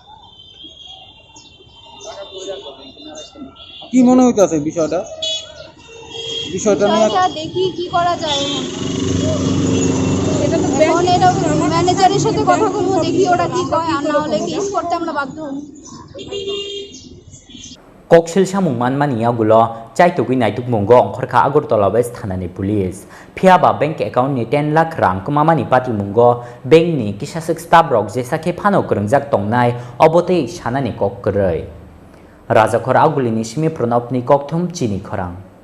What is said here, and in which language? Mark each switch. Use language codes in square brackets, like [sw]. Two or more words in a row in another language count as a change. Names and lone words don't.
[bn] কি মনে হইতাছে বিষয়টা নিয়ে দেখি কি করা যায় এটা তো ম্যানেজারের সাথে কথা বলবো দেখি ওরা কি কয় আর না হলে কেস করতে আমরা বাধ্য হব [trp] koksil samung manmani agulo chaitugui naituk mungo ongkhorkha Agortala West Thanani police phiaba [en] bank account [trp] ni 10 lakh rang kumamani pati mungo bank ni kisasik staff rok jesake phano krongjak tongnai obotei sanani kokkrei Rajakhor agulini simi pranabni kokthum Chini Khorang